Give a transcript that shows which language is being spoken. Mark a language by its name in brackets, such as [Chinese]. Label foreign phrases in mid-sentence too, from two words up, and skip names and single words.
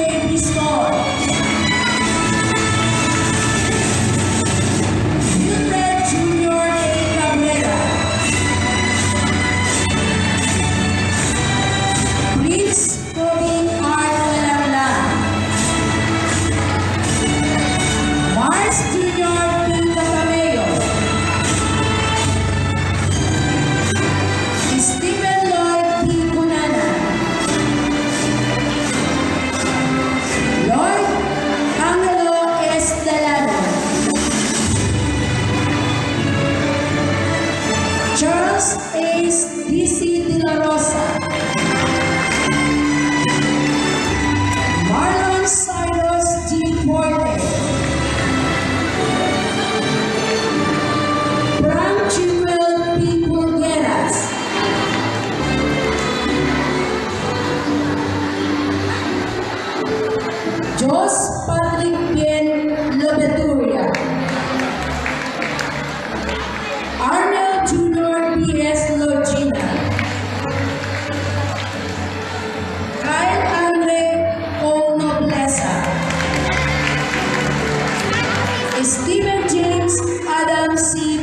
[English] Biscor, Wilfred Jr. A. Cabrera, Prince Tobing R. Calanglan, Mars Jr. P. Catameo, Stephen Lloyd P. Cunana, Lloyd Angelo S. Delano, Charles Ace D.C. De La Rosa, Marlon Cyrus G. Porte, Frank Jewel P. Pulgueras, Jos Patrick Bien Lobeturia, Arnold Jr. P.S. Logina, Kyle Andre O. Noblesa, Stephen James Adam C.